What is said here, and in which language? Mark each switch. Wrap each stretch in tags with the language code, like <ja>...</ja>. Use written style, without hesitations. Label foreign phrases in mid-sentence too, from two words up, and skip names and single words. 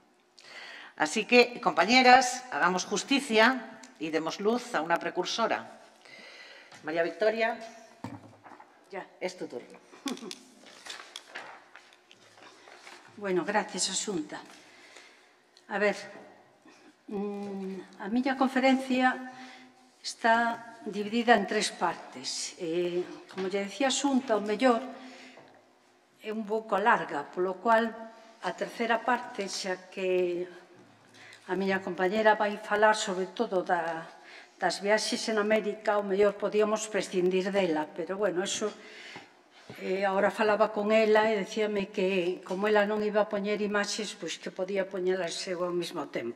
<es>Así que, compañeras, hagamos justicia y demos luz a una precursora. María Victoria, ya es tu turno. Bueno, gracias, Asunta. A ver,</es> <gl>a miña conferencia está dividida en 3 partes. Como lle decía Asunta, o mellor é un pouco larga, polo cual a terceira parte, xa que a miña compañera vai falar sobre todo das viaxes en América, o mellor podíamos prescindir dela, pero, bueno, eso, agora falaba con ela e decíame que, como ela non iba a poñer imaxes, pois que podía poñelas eu ao mesmo tempo.</gl>